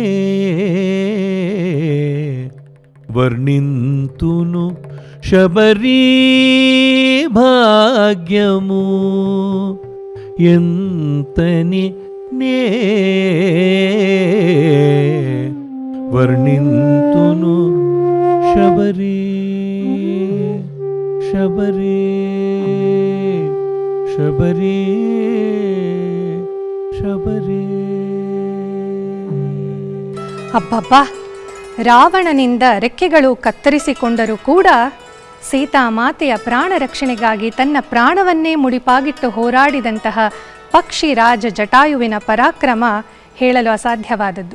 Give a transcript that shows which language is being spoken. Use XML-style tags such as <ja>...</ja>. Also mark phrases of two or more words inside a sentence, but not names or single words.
<te>వర్ణింతును శబరీ భాగ్యము ఎంతని నే వర్ణింతును శబరీ శబరీ ಶಬರಿ ಶಬರಿ.</te> <kn>ಅಬ್ಬಬ್ಬಾ, ರಾವಣನಿಂದ ರೆಕ್ಕೆಗಳು ಕತ್ತರಿಸಿಕೊಂಡರೂ ಕೂಡ ಸೀತಾಮಾತೆಯ ಪ್ರಾಣ ರಕ್ಷಣೆಗಾಗಿ ತನ್ನ ಪ್ರಾಣವನ್ನೇ ಮುಡಿಪಾಗಿಟ್ಟು ಹೋರಾಡಿದಂತಹ ಪಕ್ಷಿ ರಾಜ ಜಟಾಯುವಿನ ಪರಾಕ್ರಮ ಹೇಳಲು ಅಸಾಧ್ಯವಾದದ್ದು.</kn>